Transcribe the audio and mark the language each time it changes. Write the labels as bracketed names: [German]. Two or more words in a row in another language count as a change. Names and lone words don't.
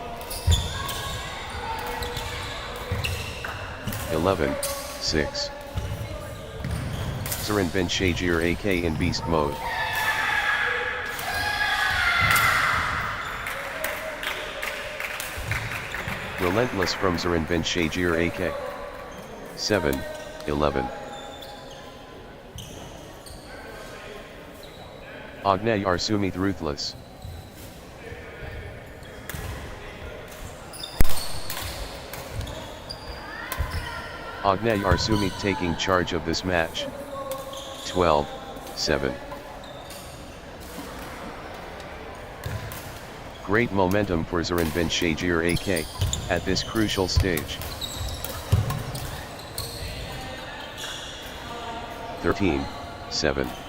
[English] 11, 6. Zarin Ben Shajir AK in beast mode. Relentless from Zarin Ben Shajir AK. 7, 11. Agnay Arsumi ruthless. Agnay Arsumi taking charge of this match. 12, 7. Great momentum for Zarin Ben Shajir AK, at this crucial stage. 13, 7.